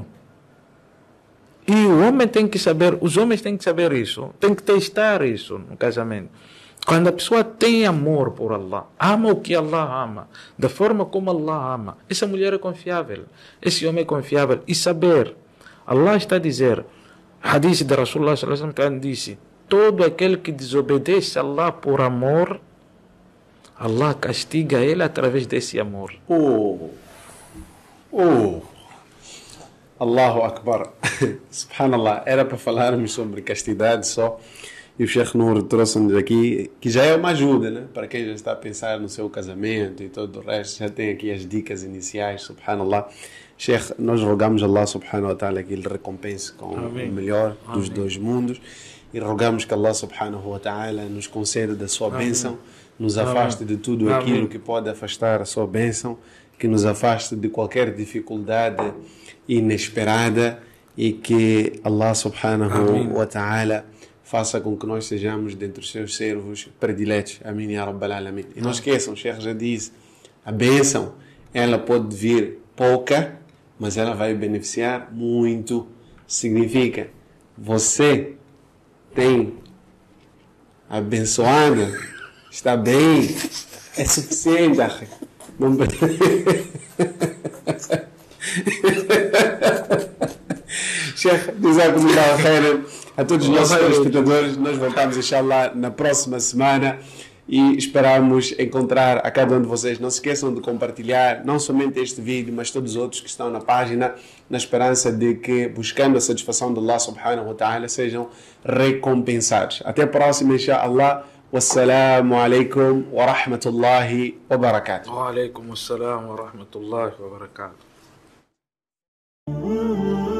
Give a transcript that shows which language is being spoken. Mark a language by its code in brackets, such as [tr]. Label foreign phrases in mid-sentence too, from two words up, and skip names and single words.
[pt] E o homem tem que saber, os homens têm que saber isso, tem que testar isso no casamento. Quando a pessoa tem amor por Allah, ama o que Allah ama, da forma como Allah ama, essa mulher é confiável, esse homem é confiável. E saber, Allah está a dizer, hadith de [ar] رسول الله صلى الله عليه وسلم [pt] disse, todo aquele que desobedece a Allah por amor, Allah castiga ele através desse amor. [ar] الله أكبر. [pt] Subhanallah. Era para falarmos sobre castidade só. E o Sheikh Nour trouxe-nos aqui, que já é uma ajuda, né? Para quem já está a pensar no seu casamento e todo o resto, já tem aqui as dicas iniciais, subhanallah. Sheikh, nós rogamos a [ar] الله سبحانه وتعالى [pt] que ele recompense com o melhor dos dois mundos e rogamos que [ar] الله سبحانه وتعالى [pt] nos conceda da sua bênção, nos afaste de tudo aquilo que pode afastar a sua bênção, que nos afaste de qualquer dificuldade inesperada e que [ar] الله سبحانه وتعالى [pt] faça com que nós sejamos dentre os seus servos prediletos. Amém, [ar] يا رب العالمين. [pt] E não esqueçam, o Sheikh já disse, a bênção, ela pode vir pouca, mas ela vai beneficiar muito. Significa, você tem abençoado, está bem, é suficiente. Não... [ar] Sheikh, جزاكم الله خيرا. [pt] A todos os nossos telespectadores, nós voltamos, inshallah, na próxima semana e esperamos encontrar a cada um de vocês. Não se esqueçam de compartilhar não somente este vídeo, mas todos os outros que estão na página, na esperança de que, buscando a satisfação de [ar] الله سبحانه وتعالى, [pt] sejam recompensados. Até a próxima, inshallah. [ar] والسلام عليكم ورحمة الله وبركاته. وعليكم السلام ورحمة الله وبركاته.